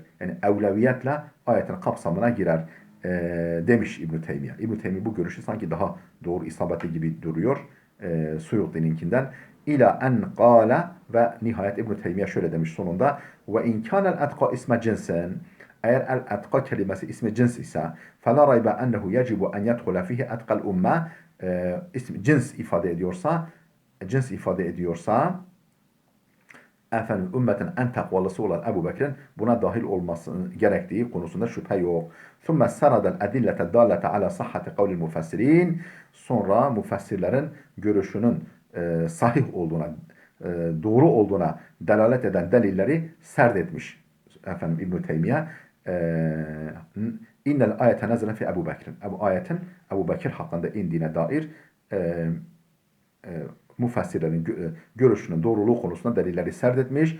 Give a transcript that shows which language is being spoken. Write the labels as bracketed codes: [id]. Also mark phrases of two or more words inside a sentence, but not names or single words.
[tr] Yani evleviyetle ayetin kapsamına girer demiş İbn-i Teymiye. İbn-i Teymiye bu görüşü sanki daha doğru isabetli gibi duruyor. Suyuti'ninkinden. [ar] إلى أن قال [tr] ve nihayet İbn-i Teymiye şöyle demiş sonunda. [ar] وإن كان الأتقى اسم جنس. [tr] Eğer el-etka kelimesi ismi cins ise [ar] فَلَا رَيْبَ أَنَّهُ يَجِبُ أَنْ يَدْخُلَ فِيهِ اَتْقَ الْاُمَّةِ [tr] ismi cins ifade ediyorsa efendim ümmetin en takvalısı olan Ebu Bekir'in buna dahil olması gerektiği konusunda şüphe yok. [ar] ثُمَّ سَرَدَ الْاَدِلَّةَ الدَّالَّةَ عَلَى صَحَّةِ قَوْلِ الْمُفَسِّرِينَ. [tr] Sonra müfessirlerin görüşünün sahih olduğuna, doğru olduğuna delalet eden delilleri serdetmiş efendim İbn-i Teymiye. [ar] إن الآية نزلت في [tr] Ebu Bekir'in. Bu ayetin Ebu Bekir hakkında indiğine dair müfessirlerin görüşünün doğruluğu konusunda delilleri serdetmiş.